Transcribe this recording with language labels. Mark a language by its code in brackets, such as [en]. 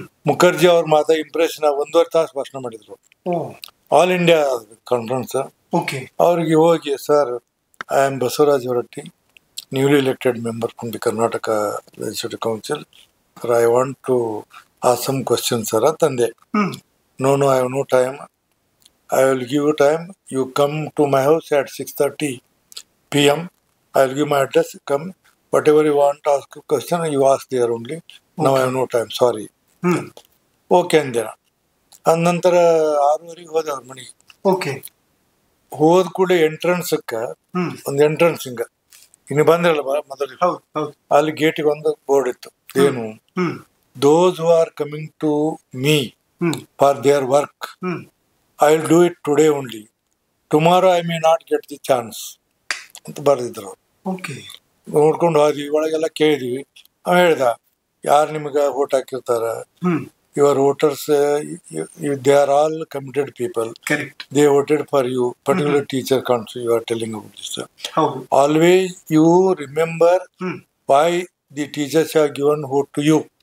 [kn] ಮುಖರ್ಜಿ ಅವ್ರ ಮಾತಾ ಇಂಪ್ರೆಷನ್ 1.5 ತಾಸು ಭಾಷಣ ಮಾಡಿದ್ರು. All India conference. ಅವ್ರಿಗೆ ಹೋಗಿ, [en] Sir I am Basavaraj Horatti, newly elected member from the Karnataka legislative council, I want to ask some question sir ಅಂತಂದೆ. No, I have no time. I will give you time. You come to my house at 6:30 p.m. I will give my address. Come. Whatever you want to ask a question, you ask there only. Now I have no time. Sorry. Okay [kn] ಅಂದೆ. ನಂತರ 6:30 ಹೋದೆ ಅವ್ರ ಮನೆಗೆ. ಹೋದ ಕೂಡ ಎಂಟ್ರೆನ್ಸ್ಗೆ ಒಂದು entrance ಹಿಂಗ ಇನ್ನು ಬಂದಿರಲ್ಲ ಮೊದಲು. ಅಲ್ಲಿ ಗೇಟಿಗೆ ಒಂದು ಬೋರ್ಡ್ ಇತ್ತು. [en] ಏನು, those who are coming to me for their work, I will do it today only. Tomorrow I may not get the chance [kn] ಅಂತ ಬರ್ದಿದ್ರು. ನೋಡ್ಕೊಂಡು ಹೋದ್ವಿ, ಒಳಗೆಲ್ಲ ಕೇಳಿದ್ವಿ. ಅವ ಹೇಳ್ದ, ಯಾರು ನಿಮ್ಗೆ vote ಹಾಕಿರ್ತಾರ, [en] Your voters they are all committed people. They voted for you, particular teacher cons you are telling about this. Always you remember why the teachers have given vote to you.